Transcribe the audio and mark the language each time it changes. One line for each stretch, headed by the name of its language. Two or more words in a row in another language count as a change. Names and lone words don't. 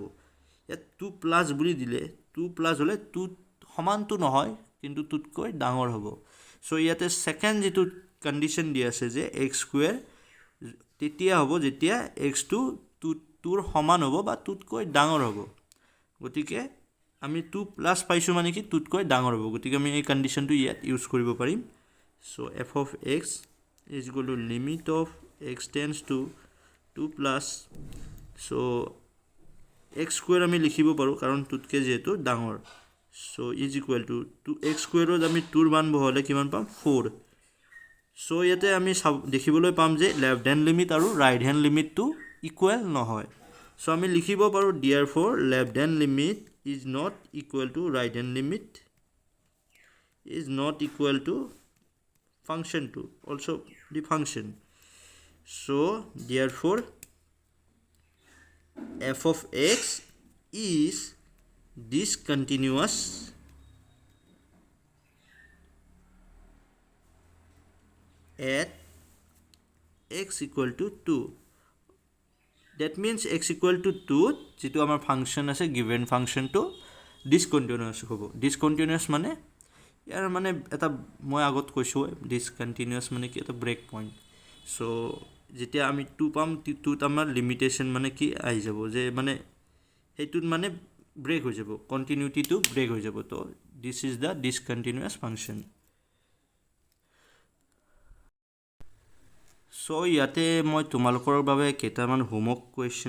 Assamese: ইয়াত 2 প্লাছ বুলি দিলে 2 প্লাছ হ'লে 2 সমানটো নহয় কিন্তু 2তকৈ ডাঙৰ হ'ব চ' ইয়াতে ছেকেণ্ড যিটো কণ্ডিশ্যন দি আছে যে x স্কুৱেৰ তেতিয়া হ'ব যেতিয়া xটো 2ৰ সমান হ'ব বা 2তকৈ ডাঙৰ হ'ব গতিকে আমি 2 প্লাছ পাইছোঁ মানে কি 2তকৈ ডাঙৰ হ'ব গতিকে আমি এই কণ্ডিশ্যনটো ইয়াত ইউজ কৰিব পাৰিম চ'
English: f of x is equal to limit of x tends to 2 plus চ' x স্কুৱেৰ
Assamese: আমি লিখিব পাৰোঁ কাৰণ 2তকৈ যিহেতু ডাঙৰ চ'
English: is equal to
Assamese: x স্কুৱেৰত আমি 2ৰ মান বহালে কিমান পাম 4 চ' ইয়াতে আমি দেখিবলৈ পাম যে
English: left hand limit
Assamese: আৰু
English: right hand limitটো
Assamese: ইকুৱেল নহয় চ' আমি লিখিব পাৰোঁ
English: therefore left hand limit is not equal to right hand limit is not equal to function 2 also the function so therefore f of x is discontinuous at x equal to 2 that means x equal to 2
Assamese: যিটো আমাৰ ফাংচন আছে গিভেন ফাংচনটো ডিসকণ্টিনিউৱাছ হ'ব ডিসকণ্টিনিউৱাছ মানে ইয়াৰ মানে এটা মই আগত কৈছোঁ ডিসকণ্টিনিউৱাছ মানে কি এটা
English: break point
Assamese: চ' যেতিয়া আমি 2 পাম 2ত আমাৰ লিমিটেশ্যন মানে কি আহি যাব যে মানে সেইটোত মানে ব্ৰেক হৈ যাব কণ্টিনিউটিটো ব্ৰেক হৈ যাব
English: to this is the discontinuous function
Assamese: চ' ইয়াতে মই তোমালোকৰ বাবে কেইটামান
English: homework question